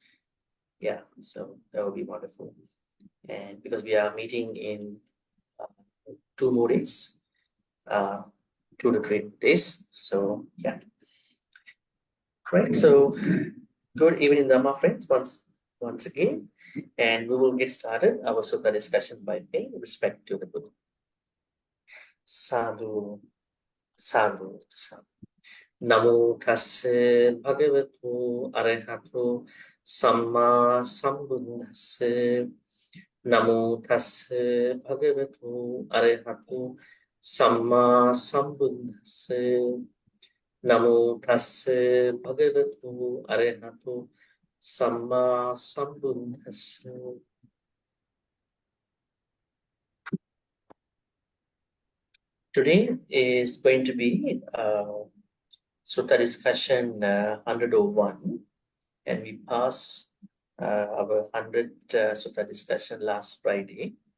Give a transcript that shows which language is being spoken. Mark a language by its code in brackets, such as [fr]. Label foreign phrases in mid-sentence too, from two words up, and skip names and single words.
[en] Yeah, so that would be wonderful. And because we are meeting in 2 more days, 2 to 3 days. So yeah. Right. So good evening, Dhamma friends, once again. And we will get started our sutta discussion by paying respect to the Buddha. [pi] Sadhu, sadhu, sadhu. Namo tassa bhagavatu arahatu samma sambuddhassa. Namo tassa bhagavatu arahatu Samma Sambuddhassa Namo Tassa Bhagavatu Arahato Samma Sambuddhassa. [en] Today is going to be Sutta discussion 101, and we passed our 100th Sutta discussion last Friday.